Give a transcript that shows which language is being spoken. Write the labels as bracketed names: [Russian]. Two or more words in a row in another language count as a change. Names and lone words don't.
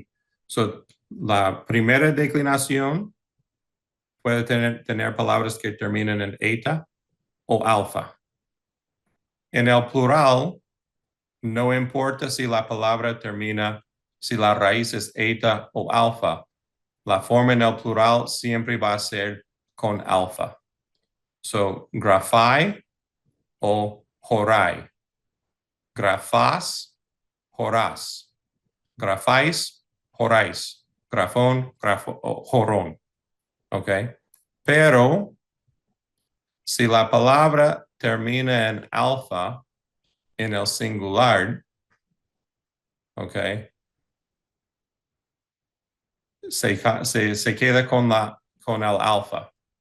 [Spanish] So, la primera declinación puede tener palabras que terminan en eta o alfa. En el plural, no importa si la palabra termina, si la raíz es eta o alfa, la forma en el plural siempre va a ser con alfa. [Greek] So, grafai o jorai. Grafás, jorás. Grafáis, joráis. Grafón, jorón. [Spanish] ¿Ok? Pero si la palabra termina en alfa en el singular, ¿ok? Se queda con el alfa.